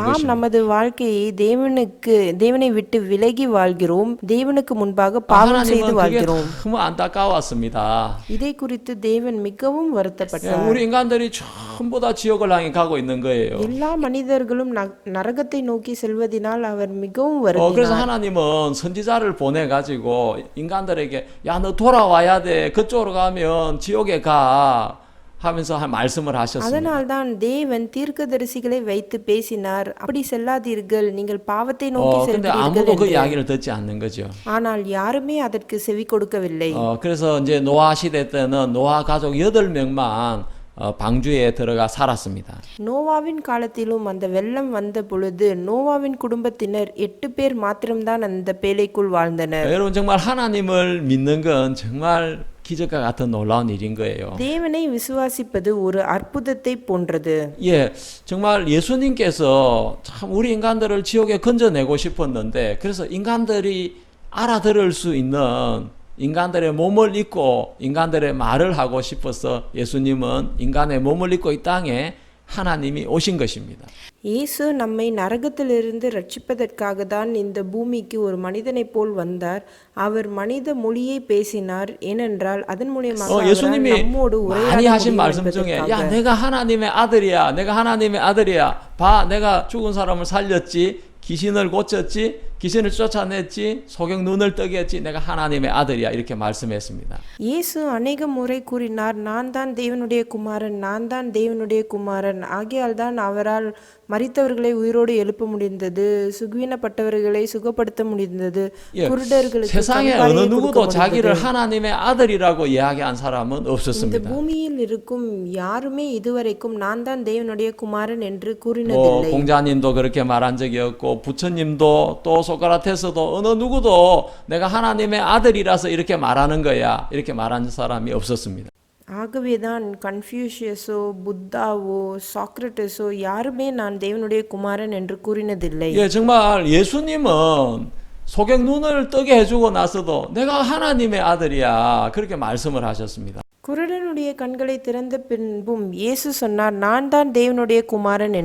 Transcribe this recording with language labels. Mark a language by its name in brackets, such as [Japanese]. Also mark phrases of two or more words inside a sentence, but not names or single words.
[Tamil] நாம் [Korean] 것입니다. [Tamil] நமது வாழ்க்கையை தேவனை விட்டு விலகி வாழ்கிறோம். தேவனுக்கு முன்பாக பாவம் செய்து [Korean] 하나님은 그게 [Tamil] வாழ்கிறோம். [Korean] 너무 안타까웠습니다. [Tamil] இதை குறித்து தேவன் மிகவும் வருத்தப்பட்டார். [Korean] 우리 인간들이 전부 다 지옥을 향해 가고 있는 거예요. [Tamil] எல்லா மனிதர்களும் நரகத்தை நோக்கி செல்வதினால் அவர் மிகவும் [Korean] 그래서 [Tamil] வருந்தினார். [Korean] 하나님은 선지자를 보내가지고 인간들에게 야, 너 돌아와야 돼. 그쪽으로 가면 지옥에 가. 하면서 말씀을 하셨습니다. [Tamil] அதனால்தான் தேவன் தீர்க்கதரிசிகளை வைத்து பேசினார். அப்படி செல்லாதீர்கள், நீங்கள் பாவத்தை நோக்கி [Korean] 근데 [Tamil] செல்கிறீர்கள் [Korean] 아무도 그 [Tamil] என்று. [Korean] 이야기를 듣지 않는 거죠. [Tamil] ஆனால் யாருமே அதற்கு செவி கொடுக்கவில்லை. [Korean] 그래서 이제 노아 시대 때는 노아 가족 8명만 방주에 들어가 살았습니다. [Tamil] நோவாவின் காலத்திலும் அந்த வெள்ளம் வந்த பொழுது நோவாவின் குடும்பத்தினர் 8 பேர் மாத்திரம்தான் அந்த பேழைக்குள் வாழ்ந்தனர். [Korean] 여러분 정말 하나님을 믿는 건 정말 기적과 같은 놀라운 일인 거예요. [Tamil] தேவனை விசுவாசிப்பது ஒரு அற்புதத்தை போன்றது. [Korean] 예, 정말 예수님께서 참 우리 인간들을 지옥에 건져내고 싶었는데 그래서 인간들이 알아들을 수 있는 인간들의 몸을 입고 인간들의 말을 하고 싶어서 예수님은 인간의 몸을 입고 이 땅에 하나님이 오신 것입니다. [Tamil] இயேசு நம்மை நரகத்திலிருந்து ரட்சிப்பதற்காக தான் இந்த பூமிக்கு ஒரு மனிதனைப் போல் வந்தார். அவர் மனித மொழியை பேசினார். ஏனென்றால் அதன் மூலமாக அவரால் [Korean] 예수님이 [Tamil] நம்மோடு [Korean] 많이 [Tamil] உரையாட [Korean] 하신 [Tamil] முடியும் [Korean] 말씀 중에 야 [Tamil] என்பதற்காக. [Korean] 내가 하나님의 아들이야, 내가 하나님의 아들이야, 봐 내가 죽은 사람을 살렸지, 귀신을 고쳤지, 귀신을 쫓아냈지, 소경 눈을 뜨게 했지, 내가 하나님의 아들이야, 이렇게 말씀했습니다. [Tamil] இயேசு அநேக முறை கூறினார், நான் தான் தேவனுடைய குமாரன், நான் தான் தேவனுடைய குமாரன். ஆகையால் தான் அவரால் மரித்தவர்களை உயிரோடு எழுப்ப முடிந்தது, சுகவீனப்பட்டவர்களை சுகப்படுத்த முடிந்தது, [Korean] 예, [Tamil] குருடர்களுக்கு [Korean] 세상에 [Tamil] கண் [Korean] 어느 [Tamil] பார்வையை [Korean] 누구도 [Tamil] கொடுக்க [Korean] 자기를 [Tamil] முடிந்தது. [Korean] 하나님의 아들이라고 이야기한 사람은 [Tamil] இந்த [Korean] 없었습니다. [Tamil] பூமியில் இருக்கும் யாருமே இதுவரைக்கும் நான் தான் தேவனுடைய குமாரன் என்று [Korean] 뭐 [Tamil] கூறினதில்லை. [Korean] 공자님도 그렇게 말한 적이 없고 부처님도 또 소크라테스도 어느 누구도 내가 하나님의 아들이라서 이렇게 말하는 거야 이렇게 말한 사람이 없었습니다. [Tamil] ஆகவேதான் கன்ஃபியூஷியஸோ புத்தாவோ சாக்ரட்டிஸோ யாருமே நான் தேவனுடைய குமாரன் என்று கூறினதில்லை. [Korean] 예, 정말 예수님은 소경 눈을 뜨게 해주고 나서도 내가 하나님의 아들이야 그렇게 말씀을 하셨습니다. [Tamil] குருடனுடைய கண்களை திறந்த பின்பும் இயேசு சொன்னார், நான் தான் தேவனுடைய குமாரன் என்று.